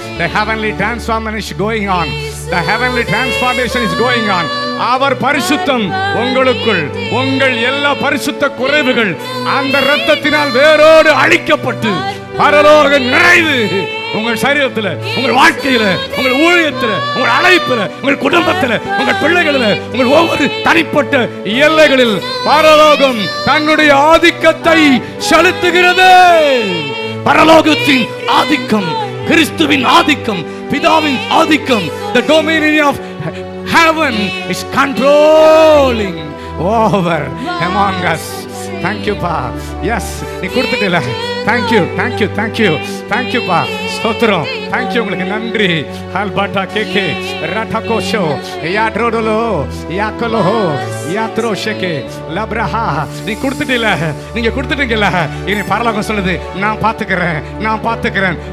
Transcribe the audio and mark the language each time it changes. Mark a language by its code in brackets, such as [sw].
[en] The heavenly transformation is going on. The heavenly transformation is going on. [ta] அவர் பரிசுத்தம் உங்களுக்குள், உங்கள் எல்லா பரிசுத்த குறைவுகள் அந்த இரத்தத்தினால் வேரோடு அழிக்கப்பட்டு பரலோக நிறைவு உங்கள் சரீரத்தில், உங்கள் வாழ்க்கையில, உங்கள் ஊழியத்தில், உங்கள் அழைப்பில், உங்கள் குடும்பத்தில், உங்கள் பிள்ளைகளில், உங்கள் ஒவ்வொரு தனிப்பட்ட எல்லைகளில் பரலோகம் தன்னுடைய ஆதிக்கத்தை செலுத்துகிறது. பரலோகத்தின் ஆதிக்கம், கிறிஸ்துவின் ஆதிக்கம், பிதாவின் ஆதிக்கம், [en] the dominion of heaven is controlling over among us. Thank you pa. Yes, [ta] நீ கொடுத்துட்டல. [en] Thank you, thank you, thank you, thank you pa. [ta] ஸ்தோத்திரம். [en] Thank you, [ta] உங்களுக்கு நன்றி. ஹல்பாட்டா கேகே ரட்டகோஷோ யாட்ரோடலோ யாக்கலோ யாத்ரோஷேகே லப்ரஹா. நீ கொடுத்துட்டல, நீங்க கொடுத்துட்டீங்கல. இனி பரலோகம் சொல்லுது, நான் பாத்துக்கிறேன், நான் பாத்துக்கிறேன்.